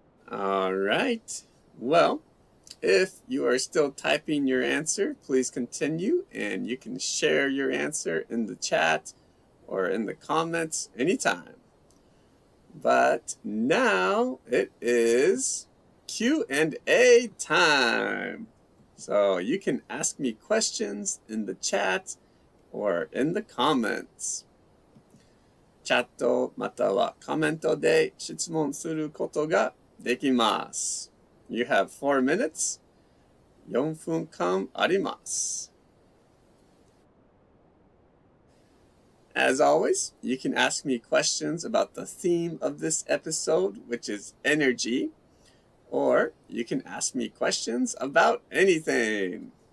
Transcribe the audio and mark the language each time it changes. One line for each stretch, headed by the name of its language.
English: All right. Well, if you are still typing your answer, please continue, and you can share your answer in the chat or in the comments anytime. But now it is Q&A time. So you can ask me questions in the chat or in the comments.
Japanese: チャットまたはコメントで質問することができます。
English: You have 4 minutes.
Japanese: 4分間あります。
English: As always, you can ask me questions about the theme of this episode, which is energy, or you can ask me questions about anything.